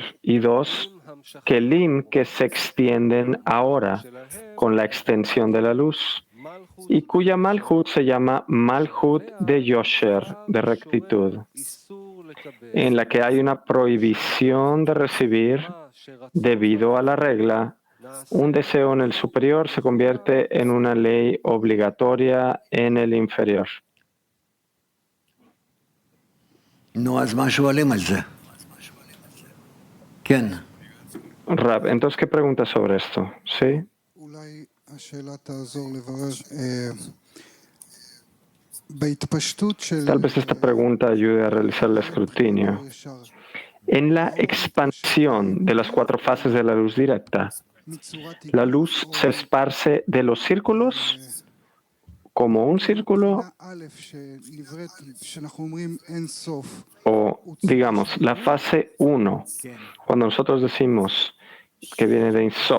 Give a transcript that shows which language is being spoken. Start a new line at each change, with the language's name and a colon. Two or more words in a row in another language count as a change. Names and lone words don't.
Spanish: Y dos, kelim que se extienden ahora con la extensión de la luz, y cuya Malhut se llama Malhut de Yosher, de rectitud, en la que hay una prohibición de recibir debido a la regla. Un deseo en el superior se convierte en una ley obligatoria en el inferior.
Hebrew: נו, אז מה שואלים על זה? כן.
Spanish: Rab, entonces, ¿qué preguntas sobre esto? ¿Sí?
Hebrew: אולי השאלה תעזור לברר.
Spanish: Tal vez esta pregunta ayude a realizar el escrutinio. En la expansión de las cuatro fases de la luz directa, la luz se esparce de los círculos como un círculo, o digamos, la fase 1, cuando nosotros decimos que viene de Insof.